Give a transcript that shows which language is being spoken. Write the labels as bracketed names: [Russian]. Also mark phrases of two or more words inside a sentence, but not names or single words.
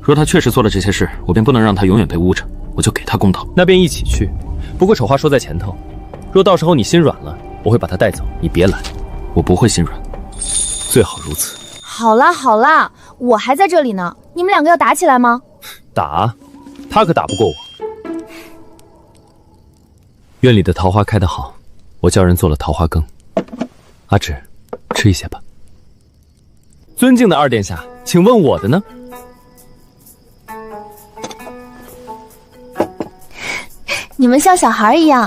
[Chinese] 若她確實做了這些事，我便不能讓她永遠被誣着，我就給她公道。那便一起去。不過醜話說在前頭，若到時候你心軟了，我会把她帶走，你別來。我不會心軟，最好如此。好啦好啦，我還在這裡呢，你們兩個要打起來嗎？打？他可打不過我。院裡的桃花開得好，我叫人做了桃花羹。阿芷，吃一些吧。尊敬的二殿下，請問我的呢？你們像小孩一樣。